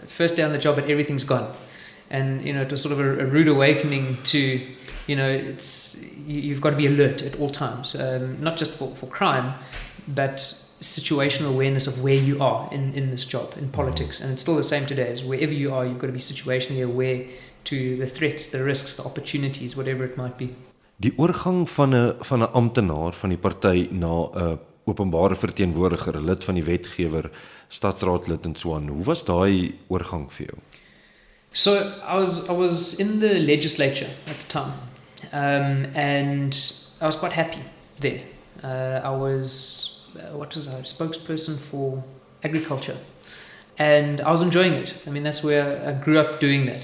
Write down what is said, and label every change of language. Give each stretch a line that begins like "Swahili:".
English: First day on the job, but everything's gone. And, it was sort of a rude awakening to, you've got to be alert at all times. Not just for crime, but situational awareness of where you are in this job, in politics. And it's still the same today. As wherever you are, you've got to be situationally aware to the threats, the risks, the opportunities, whatever it might be.
Afrikaans: Die oorgang van 'n amptenaar van die party na 'n openbare verteenwoordiger, 'n lid van die wetgewer, stadsraadlid en so aan. Hoe was daai oorgang vir jou?
English: So I was in the legislature at the time, and I was quite happy there. I was spokesperson for agriculture. And I was enjoying it. I mean, that's where I grew up doing that.